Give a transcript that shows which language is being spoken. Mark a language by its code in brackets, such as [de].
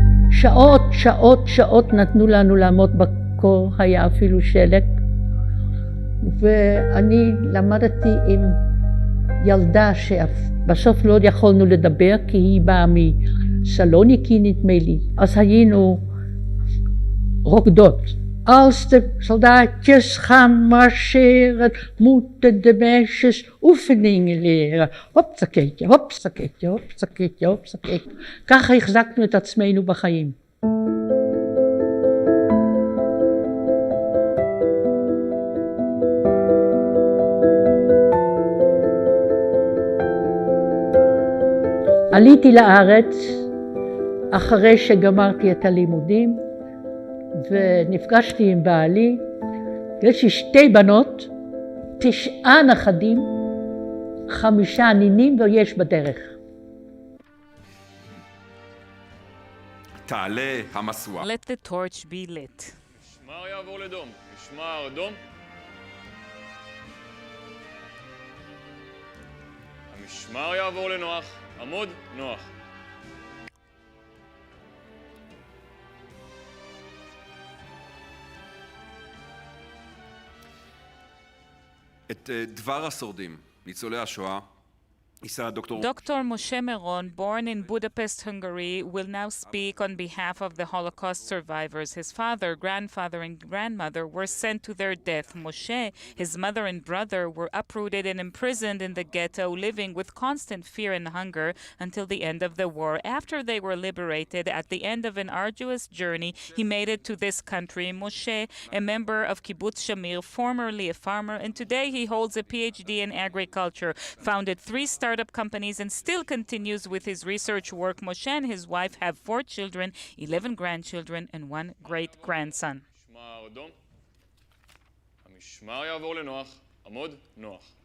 [he] שעות, שעות, שעות נתנו לנו לעמוד בקור, היה אפילו שלג. ואני למדתי עם ילדה שבסוף לא יכולנו לדבר, כי היא באה מסלוניקי נדמה לי. אז היינו רוקדות. [nl] Als de soldaatjes gaan marcheren, moeten de meisjes oefeningen leren. Hopsakeetje, hopsakeetje, hopsakeetje, hopsakeetje. [he] ככה החזקנו את עצמנו בחיים. עליתי לארץ אחרי שגמרתי את הלימודים, ונפגשתי עם בעלי. יש לי 2 בנות, 9 נכדים, 5 נינים, ויש בדרך. תעלה המשואה. [en] Let the torch be lit. [he] משמר יעבור לדום, משמר דום. המשמר יעבור לנוח, עמוד נוח. את דבר השורדים, ניצולי השואה, יישא דוקטור... [en] Dr. Moshe Meron, born in Budapest, Hungary, will now speak on behalf of the Holocaust survivors. His father, grandfather, and grandmother were sent to their death. Moshe, his mother and brother, were uprooted and imprisoned in the ghetto, living with constant fear and hunger until the end of the war. After they were liberated, at the end of an arduous journey, he made it to this country. Moshe, a member of Kibbutz Shamir, formerly a farmer, and today he holds a PhD in agriculture, founded 3 startup companies, and still continues with his research work. Moshe and his wife have 4 children, 11 grandchildren, and 1 great-grandson. [he] משמר דום. המשמר יעבור לנוח, עמוד נוח.